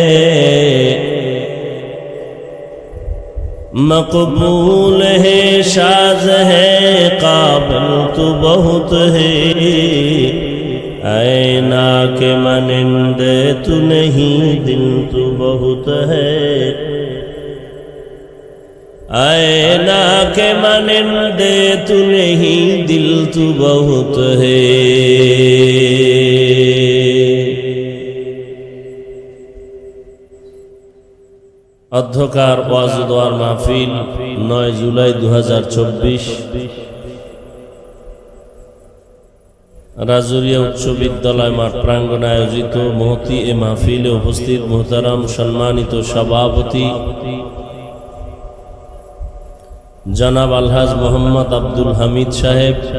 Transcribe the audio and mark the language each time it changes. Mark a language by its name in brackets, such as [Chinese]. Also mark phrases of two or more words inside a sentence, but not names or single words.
[Urdu] مقبول ہے شاد ہے قابل تو بہت ہے اینا کے مانندے تو نہیں دل تو بہت ہے اینا کے مانندے تو نہیں دل تو بہت ہے [Bangla] অধ্যকার ওয়াজ দোয়ার মাহফিল 9 জুলাই 2024 রাজুরিয়া উচ্চ বিদ্যালয় মাঠ প্রাঙ্গণে আয়োজিত মহতি এ মাহফিলে উপস্থিত মুহতারাম সম্মানিত সভাপতি জনাব আলহাজ মোহাম্মদ আব্দুল হামিদ সাহেব